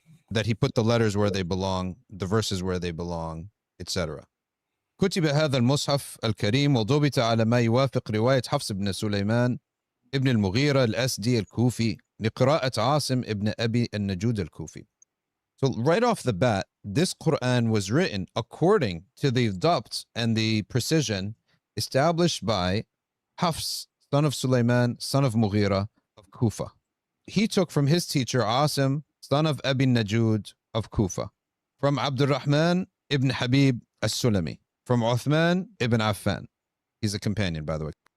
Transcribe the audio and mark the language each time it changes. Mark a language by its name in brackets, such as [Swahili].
[English] That he put the letters where they belong, the verses where they belong, etc. [Arabic] كتب هذا المصحف الكريم وضبط على ما يوافق رواية حفص بن سليمان ابن المغيرة الأسدي الكوفي لقراءة عاصم ابن أبي النجود الكوفي. [English] So right off the bat, this Quran was written according to the dabt and the precision established by Hafs, son of Sulaiman, son of Mughira of Kufa. He took from his teacher Asim, son of Abi Najud of Kufa, from Abdurrahman ibn Habib as-Sulami, from Uthman ibn Affan. He's a companion, by the way.